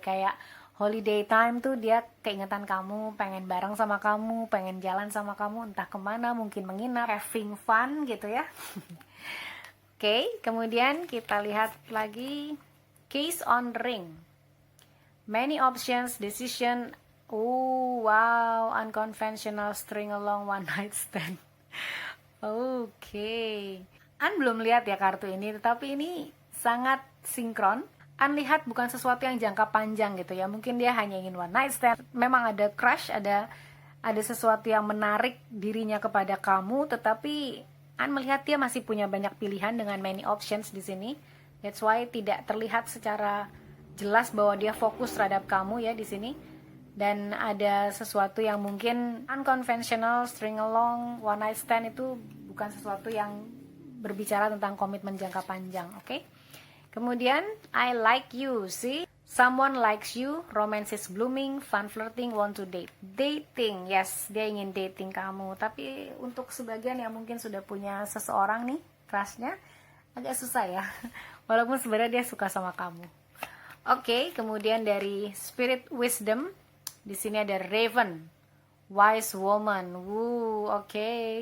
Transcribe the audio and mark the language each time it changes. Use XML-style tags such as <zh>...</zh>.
<id>Kayak holiday time tuh dia keingetan kamu, pengen bareng sama kamu, pengen jalan sama kamu, entah kemana, mungkin menginap,</id> <en>having fun</en> <id>gitu ya. Oke, kemudian kita lihat lagi case on ring.</id> <en>Many options, decision. Wow, unconventional string along one night stand. Oke.</en> <id>An belum lihat ya kartu ini, tetapi ini sangat sinkron. An lihat bukan sesuatu yang jangka panjang gitu ya. Mungkin dia hanya ingin</id> <en>one night stand.</en> <id>Memang ada crush, ada sesuatu yang menarik dirinya kepada kamu, tetapi An melihat dia masih punya banyak pilihan dengan</id> <en>many options</en> <id>di sini.</id> <en>That's why</en> <id>tidak terlihat secara jelas bahwa dia fokus terhadap kamu ya di sini. Dan ada sesuatu yang mungkin</id> <en>unconventional, string along, one night stand</en> <id>itu bukan sesuatu yang berbicara tentang komitmen jangka panjang, oke? Kemudian,</id> <en>I like you, see? Someone likes you, romance is blooming, fun flirting, want to date.</en> <id>Dating, yes, dia ingin dating kamu. Tapi untuk sebagian yang mungkin sudah punya seseorang nih, crushnya, agak susah ya. Walaupun sebenarnya dia suka sama kamu. Oke, kemudian dari Spirit Wisdom, di sini ada Raven, Wise Woman. Oke.</id>